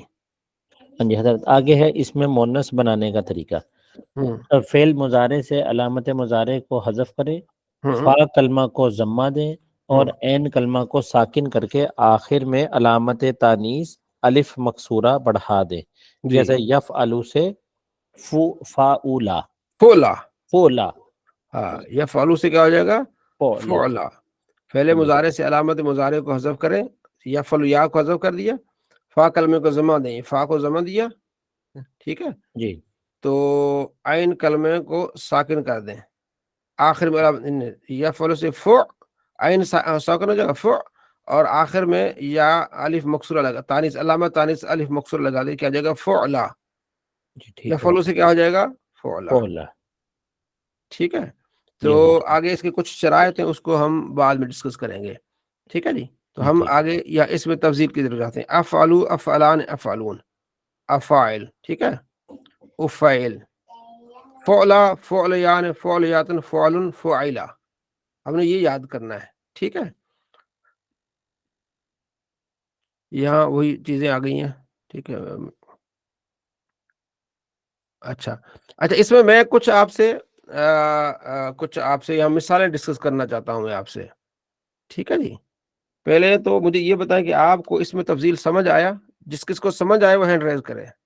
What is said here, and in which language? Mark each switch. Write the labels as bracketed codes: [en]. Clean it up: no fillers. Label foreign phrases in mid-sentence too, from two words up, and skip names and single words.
[ur] ہاں جی حضرت، آگے ہے اس میں مونس بنانے کا طریقہ، ہوں فعل مضارع سے علامت مضارع کو حذف کریں، ہوں فا کلمہ کو ضمہ دیں اور ہوں عین کلمہ کو ساکن کر کے آخر میں علامت تانیث الف مکسورہ بڑھا دیں، جی، جیسے یفعلو سے فاؤلا، فولا، فولا، ہاں، یا فالو سے کیا ہو جائے گا، فولا۔ [ar] فعلا، فعل [ur] ہاں جی مضارع سے علامت مضارع کو حذف کریں، یا فلو یا کو حذف کر دیا، فا کلمے کو ضمہ دیں، فا کو ضمہ دیا، ٹھیک ہے، جی تو عین کلمے کو ساکن کر دیں، آخر میں یا فلو سے فع، عین ساکن ہو جائے گا فع، اور آخر میں یا الف مکسورہ لگا تانیث، علامت تانیث الف مکسورہ لگا دے، کیا جائے گا فعلا، جی یا ٹھیک ہے، فلو سے کیا ہو جائے گا فعلا، فولا، ٹھیک ہے، تو جی حضرت، آگے اس کے کچھ شرائط ہیں، اس کو ہم بعد میں ڈسکس کریں گے، ٹھیک ہے جی، تو جی ہم ٹھیک ہے، آگے یا اس میں تفضیل کی ضرورت ہے، [ar] افعلو، افعلان، افعلون، افاعل، [ur] ٹھیک ہے، [ar] افعل، فعلا، فعلیان، فعلیاتن، فعلن، فعیلا، [ur] ہم نے یہ یاد کرنا ہے، ٹھیک ہے، یہاں وہی چیزیں آ گئی ہیں، ٹھیک ہے، اچھا اچھا، اس میں کچھ آپ سے یہاں مثالیں ڈسکس کرنا چاہتا ہوں میں آپ سے، ٹھیک ہے جی، پہلے تو مجھے یہ بتائیں کہ آپ کو اس میں تفضیل سمجھ آیا، جس کس کو سمجھ آئے وہ [en] hand raise [ur] کرے،